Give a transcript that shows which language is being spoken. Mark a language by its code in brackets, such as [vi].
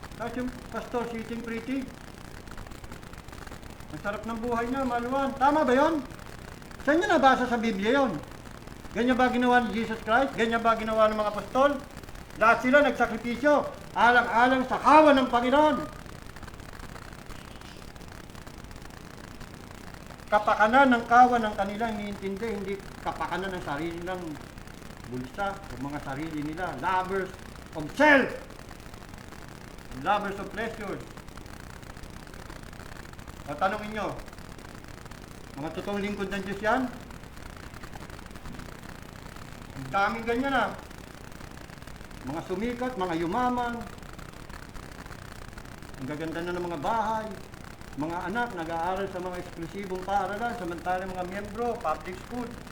[tl] Tapos yung pastor [en] sitting pretty. [tl] Ang sarap ng buhay niya, maluwan. Tama ba yon? Saan niyo nabasa sa Biblia yon? Ganyan ba ginawa ni Jesus Christ? Ganyan ba ginawa ng mga apostol? Lahat sila nagsakripisyo, alang-alang sa kawan ng Panginoon. Kapakanan ng kawan ng kanilang iniintindi, hindi kapakanan ng sarili ng bulsa o mga sarili nila. [en] Lovers of self, lovers of pleasure. [tl] O tanongin nyo, mga totoong lingkod ng Diyos yan? Ang daming ganyan ah. Mga sumikat, mga yumaman, ang gaganda na ng mga bahay, mga anak nag-aaral sa mga eksklusibong paaralan, samantalang mga miyembro, public school.